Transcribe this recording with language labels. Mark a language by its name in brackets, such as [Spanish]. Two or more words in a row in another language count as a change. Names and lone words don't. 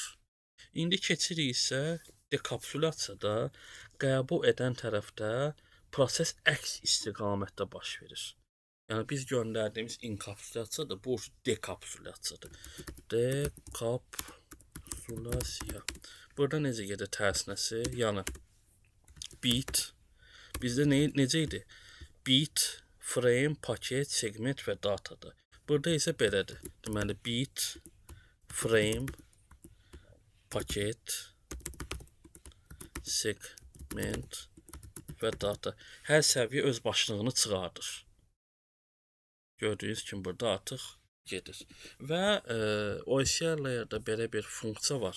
[Azerbaijani] İndi keçirik isə dekapsulyasiyada qəbul edən tərəfdə proses əks istiqamətdə baş verir. Yəni biz göndərdiyimiz inkapsulyasiyadır, bu dekapsulyasiyadır. Dekapsulyasiya. Burada necə gedir tərsinəsi? Yəni bit bizdə necə idi? Bit, frame, paket, segment və datadır. Burada isə belədir. Deməli bit, frame, paket, segment və data. Hər səviyyə öz başlığını çıxardır. Gördüyünüz kimi burada artıq gedir. Və OSI layer'da belə bir funksiya var.